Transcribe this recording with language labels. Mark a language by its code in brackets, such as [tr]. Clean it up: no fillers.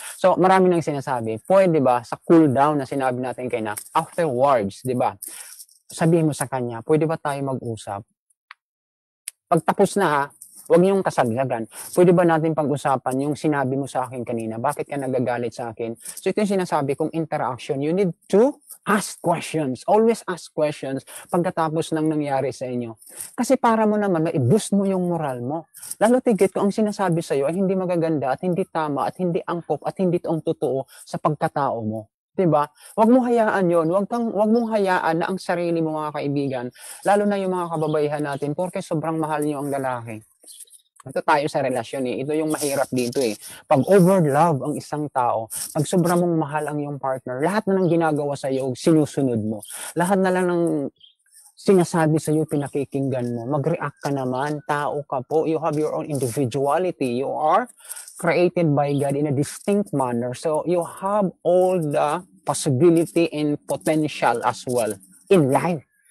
[tl] So, marami nang sinasabi. Pwede ba, sa cool down na sinabi natin kay na, afterwards, di ba? Sabihin mo sa kanya, pwede ba tayo mag-usap? Pagtapos na ha, huwag niyong kasaglagan. Pwede ba natin pag-usapan yung sinabi mo sa akin kanina? Bakit ka nagagalit sa akin? So ito yung sinasabi kong interaction. [en] You need to ask questions. Always ask questions [tl] pagkatapos ng nangyari sa inyo. Kasi para mo naman, ma-boost mo yung moral mo. Lalo tigit ko, ang sinasabi sa iyo ay hindi magaganda at hindi tama at hindi angkop at hindi ang totoo sa pagkatao mo. Diba? Huwag mo hayaan yon. Huwag mong hayaan na ang sarili mo mga kaibigan, lalo na yung mga kababaihan natin, porque sobrang mahal niyo ang lalaki. Ito tayo sa relasyon eh. Ito yung mahirap dito eh. Pag over-love ang isang tao, pag sobrang mong mahal ang iyong partner, lahat na ng ginagawa sa iyo, sinusunod mo. Lahat na lang ng sinasabi sa iyo, pinakikinggan mo. Mag-react ka naman. Tao ka po. [en] You have your own individuality. You are created by God in a distinct manner. So you have all the possibility and potential as well in life.